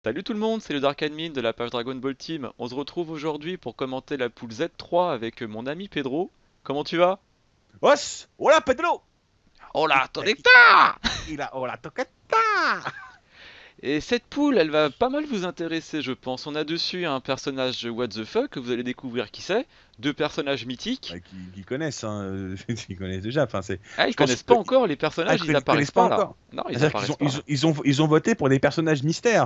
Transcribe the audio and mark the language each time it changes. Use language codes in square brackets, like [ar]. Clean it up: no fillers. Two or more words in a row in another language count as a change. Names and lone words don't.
[fr] Salut tout le monde, c'est le Dark Admin de la page Dragon Ball Team. On se retrouve aujourd'hui pour commenter la poule Z3 avec mon ami Pedro. Comment tu vas? Os, hola Pedro. Hola, Ita, Tonita! ila, hola toqueta. Et cette poule, elle va pas mal vous intéresser, je pense. On a dessus un personnage de [en] What the Fuck, [fr] que vous allez découvrir qui c'est. Deux personnages mythiques. Ouais, qui connaissent, hein, qui connaissent déjà. Enfin, Ah, ils je pense connaissent pas encore les personnages, ils qu'ils connaissent apparaissent pas pas là. encore. Non, ils C'est-à-dire qu'ils apparaissent ont, pas là. ils ont voté pour des personnages mystères.